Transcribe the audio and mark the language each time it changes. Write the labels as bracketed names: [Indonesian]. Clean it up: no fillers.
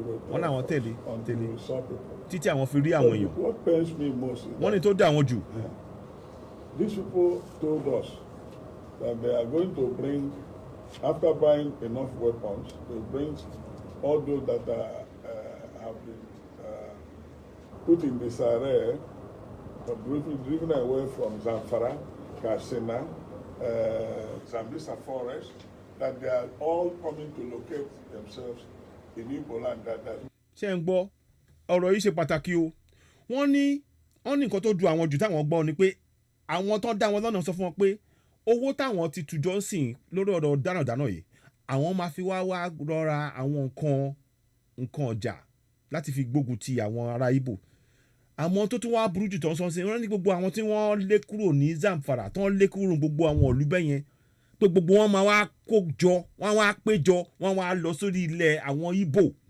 [Yoruba] Wọ́n láwọn tẹ̀lé títí àwọn fi rí àwọn èèyàn. Wọ́n ní tó dá àwọn jù. [English] These people told us that they are going to bring, after buying enough weapons, they bring all those that have been put in disarray, driven away from Zamfara, Katsina, Zambisa forest, that they are all coming to locate themselves in Igbo land. [Yoruba] Ṣé ń gbọ́ ọ̀rọ̀ yìí ṣe pàtàkì o wọ́n ní nǹkan tó du àwọn jù táwọn gbọ́ ni pé àwọn tó dá wọn lọ́nà sọ fún wọn pé owó táwọn ti tùjọ́ ń sìn lórí ọ̀rọ̀ dánadáná yìí àwọn máa fi wá rọra àwọn nǹkan ọjà láti fi gbógun ti àwọn ará Igbo àwọn tó tún wá burú jù tó ń sọ sí wọn ní gbogbo àwọn tí wọ́n lé kúrò ní Zamfara tó ń lé kúrò gbogbo àwọn ìlú bẹ́yẹn pé gbogbo wọn máa wá kó jọ wọ́n wá péjọ wọ́n wá lọ sórí ilẹ̀ àwọn Igbo